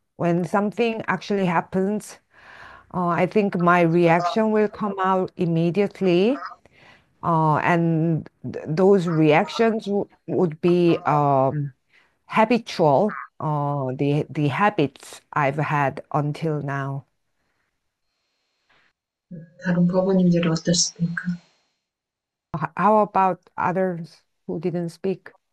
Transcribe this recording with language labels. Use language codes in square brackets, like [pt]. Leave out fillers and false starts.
[en] When something actually happens, I think my reaction will come out immediately, and those reactions would be habitual, the habits I've had until now. [ko] 다른 부모님들은 어떠십니까? [en] How about others who didn't speak?